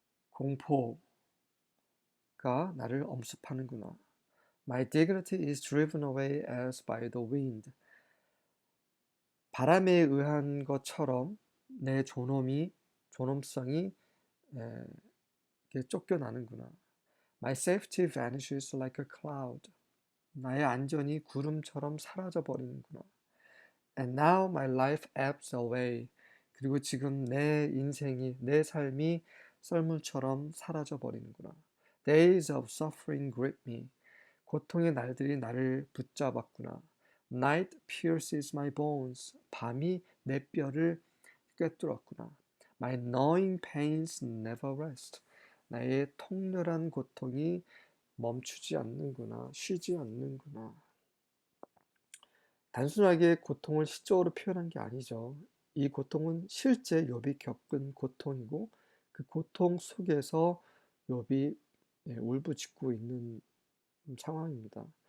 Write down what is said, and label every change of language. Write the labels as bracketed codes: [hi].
[ko] 공포가 나를 엄습하는구나. [en] My dignity is driven away as by the wind. [ko] 바람에 의한 것처럼 내 존엄성이 쫓겨나는구나. [en] My safety vanishes like a cloud. [ko] 나의 안전이 구름처럼 사라져 버리는구나. [en] And now my life ebbs away. [ko] 그리고 지금 내 삶이 썰물처럼 사라져 버리는구나. [en] Days of suffering grip me. [ko] 고통의 날들이 나를 붙잡았구나. [en] Night pierces my bones. [ko] 밤이 내 뼈를 꿰뚫었구나. [en] My gnawing pains never rest. [ko] 나의 통렬한 고통이 멈추지 않는구나. 쉬지 않는구나. 단순하게 고통을 시적으로 표현한 게 아니죠. 이 고통은 실제 욥이 겪은 고통이고 그 고통 속에서 욥이 울부짖고 있는 상황입니다.